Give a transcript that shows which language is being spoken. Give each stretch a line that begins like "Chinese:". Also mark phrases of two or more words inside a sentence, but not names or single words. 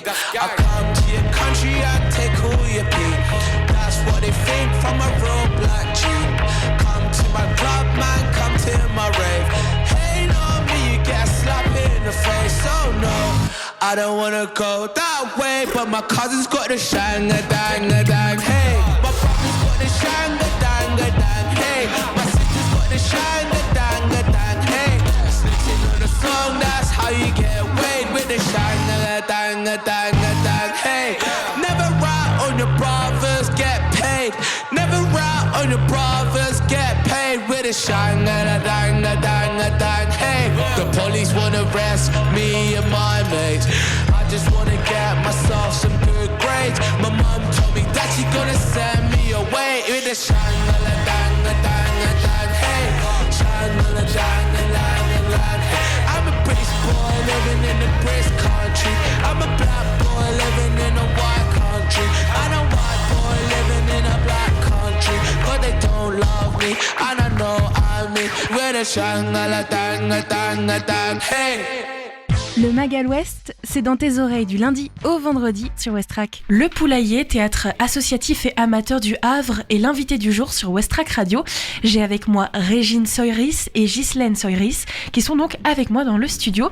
English: I come to your country and take all your pee. That's what they think from a real black G. Come to my club, man, come to my rave. Hey, on me, you get a slap in the face. Oh no, I don't wanna go that way, but my cousin's got the shanga danga dang. Hey, my brother's got the shanga danga dang. Hey, my sister's got the shanga danga dang. Hey, listening on the song, that's how you get weighed with the shanga danga danga dang. Hey, never rat on your brothers, get paid. Never rat on your brothers, get paid with a shang da dang da dang da dang. Hey, the police wanna arrest me and my mates. I just wanna get myself some good grades. My mom told me that she gonna send me away with a shang da dang da dang da dang. Hey, shang da dang da dang da dang. I'm a British boy living in a British country. I'm a black boy living in a white country. I'm a white boy living in a black country. But they don't love me, and I know I'm me. With a shangala dang dang dang. Hey.
French: Le Magal West, c'est dans tes oreilles du lundi au vendredi sur Westrack. Le Poulailler, théâtre associatif et amateur du Havre, est l'invité du jour sur Westrack Radio. J'ai avec moi Régine Soyris et Ghislaine Soyris qui sont donc avec moi dans le studio.